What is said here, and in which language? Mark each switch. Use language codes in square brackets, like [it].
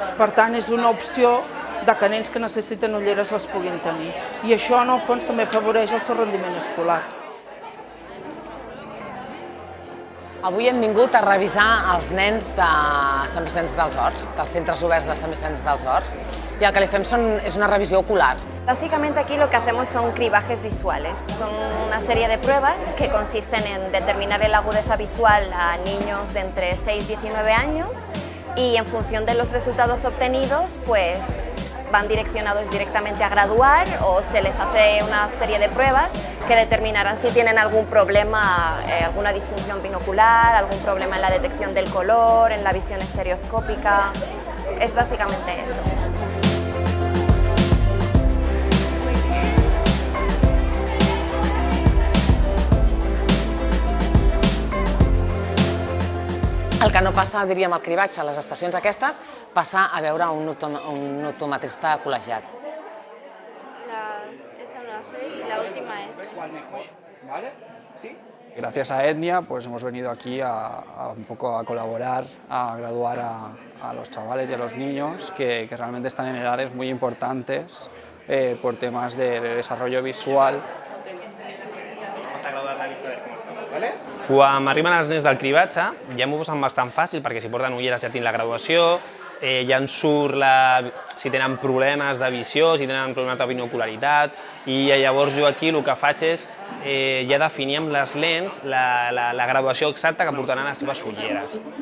[ca] Per tant, és una opció de que nens que necessiten ulleres les puguin tenir. I això, en el fons, també afavoreix el seu rendiment escolar. Avui hem vingut a revisar els nens de Sant Vicenç dels Horts, dels centres oberts de Sant Vicenç dels Horts, [es] y el que le fem es una revisión ocular. Básicamente aquí lo que hacemos son cribajes visuales. Son una serie de pruebas que consisten en determinar la agudeza visual a niños de entre 6 y 19 años y en función de los resultados obtenidos, pues van direccionados directamente a graduar o se les hace una serie de pruebas que determinarán si tienen algún problema, alguna disfunción binocular, algún problema en la detección del color, en la visión estereoscópica. Es básicamente eso. [ca] El que no passa, diríem, al cribatge a les estacions aquestes, passa a veure un optometrista col·legiat. [es] Esa no la sé y la última es... ¿Cuál mejor? ¿Vale? ¿Sí? Gracias a Etnia pues hemos venido aquí a un poco a colaborar, a graduar a los chavales y a los niños que realmente están en edades muy importantes por temas de desarrollo visual. Vamos a graduar la vista de cómo estamos, ¿vale? [ca] Quan arriben els nens del cribatge ja m'ho posen bastant fàcil perquè si porten ulleres ja tenen la graduació, ja en surt si tenen problemes de visió, si tenen problemes de binocularitat i llavors jo aquí el que faig és ja definir amb les lents la graduació exacta que portaran les seves ulleres.